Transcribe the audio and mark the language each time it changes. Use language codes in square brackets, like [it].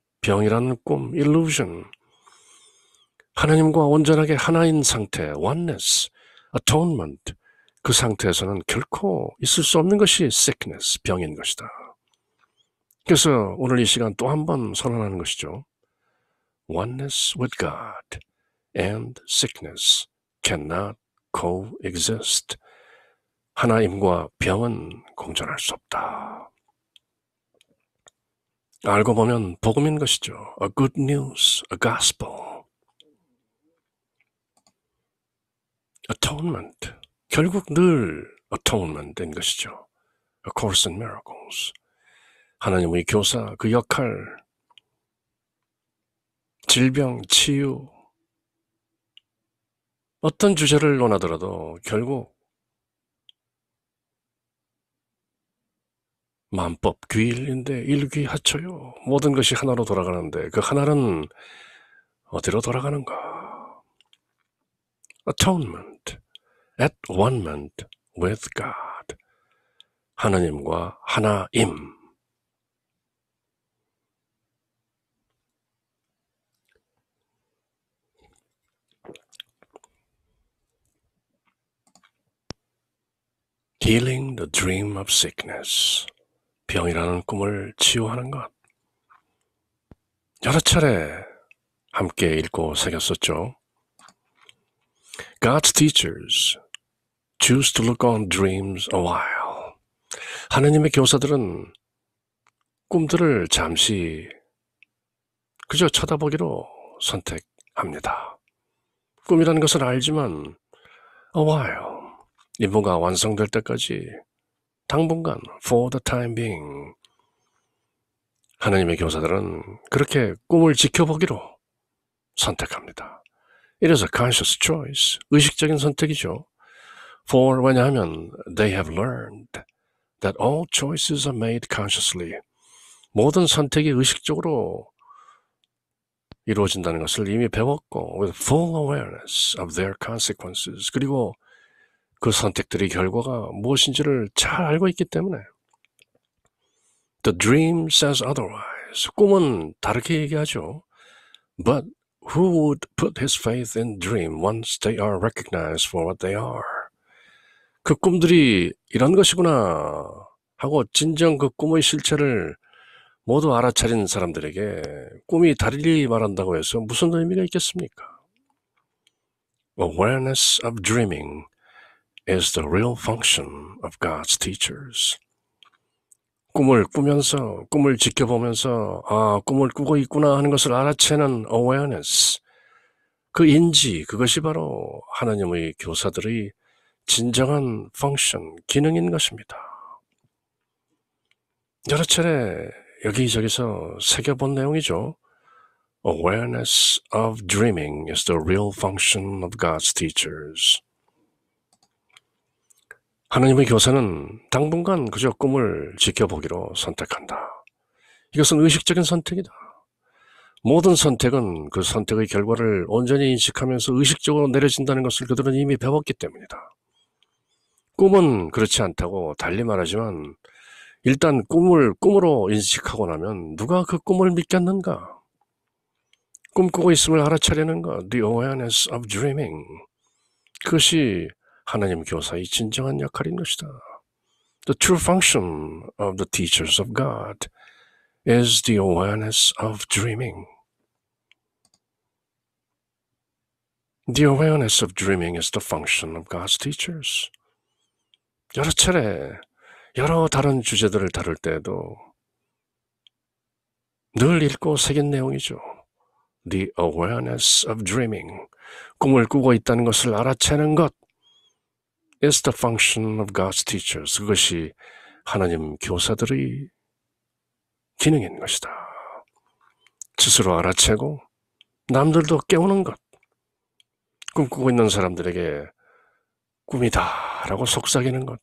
[ko] 병이라는 꿈, illusion. 하나님과 온전하게 하나인 상태, oneness, atonement. 그 상태에서는 결코 있을 수 없는 것이 sickness, 병인 것이다. 그래서 오늘 이 시간 또 한 번 선언하는 것이죠. [en] Oneness with God and sickness cannot coexist. [ko] 하나님과 병은 공존할 수 없다. 알고 보면 복음인 것이죠. [en] A good news, a gospel. atonement. [ko] 결국 늘 atonement인 것이죠. [en] A Course in Miracles. [ko] 하나님의 교사, 그 역할, 질병, 치유, 어떤 주제를 논하더라도 결국 만법, 귀일인데 일귀하초요. 모든 것이 하나로 돌아가는데 그 하나는 어디로 돌아가는가? [en] Atonement, at one-ment with God. [ko] 하나님과 하나임. [en] Healing the dream of sickness. [ko] 병이라는 꿈을 치유하는 것. 여러 차례 함께 읽고 새겼었죠. [en] God's teachers choose to look on dreams a while. [ko] 하나님의 교사들은 꿈들을 잠시 그저 쳐다보기로 선택합니다. 꿈이라는 것을 알지만 a while, 임무가 완성될 때까지 당분간 [en] for the time being [ko] 하나님의 교사들은 그렇게 꿈을 지켜보기로 선택합니다. [en] It is a conscious choice. [ko] 의식적인 선택이죠. [en] For [ko] 왜냐하면 [en] they have learned that all choices are made consciously. [ko] 모든 선택이 의식적으로 이루어진다는 것을 이미 배웠고 [en] with full awareness of their consequences. [ko] 그리고 그 선택들의 결과가 무엇인지를 잘 알고 있기 때문에 [en] The dream says otherwise. [ko] 꿈은 다르게 얘기하죠. [en] But who would put his faith in dream once they are recognized for what they are? [ko] 그 꿈들이 이런 것이구나 하고 진정 그 꿈의 실체를 모두 알아차린 사람들에게 꿈이 달리 말한다고 해서 무슨 의미가 있겠습니까? [en] Awareness of dreaming is the real function of God's teachers. [ko] 꿈을 꾸면서, 꿈을 지켜보면서 꿈을 꾸고 있구나 하는 것을 알아채는 awareness, 그 인지, 그것이 바로 하나님의 교사들의 진정한 function, 기능인 것입니다. 여러 차례 여기저기서 새겨본 내용이죠. [en] Awareness of dreaming is the real function of God's teachers. [ko] 하나님의 교사는 당분간 그저 꿈을 지켜보기로 선택한다. 이것은 의식적인 선택이다. 모든 선택은 그 선택의 결과를 온전히 인식하면서 의식적으로 내려진다는 것을 그들은 이미 배웠기 때문이다. 꿈은 그렇지 않다고 달리 말하지만 일단 꿈을 꿈으로 인식하고 나면 누가 그 꿈을 믿겠는가? 꿈꾸고 있음을 알아차리는 것, [en] the awareness of dreaming. [ko] 그것이 하나님 교사의 진정한 역할인 것이다. [en] The true function of the teachers of God is the awareness of dreaming. The awareness of dreaming is the function of God's teachers. [ko] 여러 차례 여러 다른 주제들을 다룰 때에도 늘 읽고 새긴 내용이죠. [en] The awareness of dreaming. [ko] 꿈을 꾸고 있다는 것을 알아채는 것 [en] is the function of God's teachers. [ko] 그것이 하나님 교사들의 기능인 것이다. 스스로 알아채고 남들도 깨우는 것. 꿈꾸고 있는 사람들에게 꿈이다 라고 속삭이는 것.